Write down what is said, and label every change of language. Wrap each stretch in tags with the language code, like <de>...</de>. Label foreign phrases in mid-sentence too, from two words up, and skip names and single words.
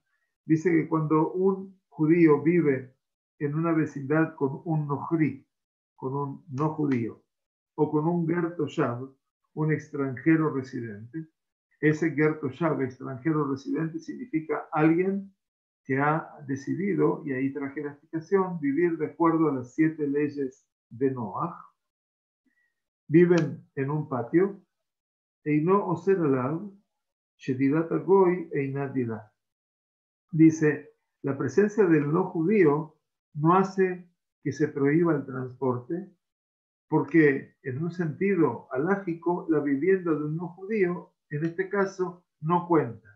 <es>Dice que cuando un judío vive en una vecindad con un nohri, con un no judío, o con un</es> <he>גר תושב,</he> <es>un extranjero residente, ese</es> <he>גר תושב,</he> <es>extranjero residente, significa alguien que ha decidido, y ahí traje la explicación, vivir de acuerdo a las 7 leyes de Noah. Viven en un patio,</es> <he>אינו אוסר עליו, שדירת הגוי אינה דירה.</he> <es>Dice, la presencia del no judío no hace que se prohíba el transporte, porque en un sentido alágico, la vivienda de un no judío, en este caso, no cuenta.</es>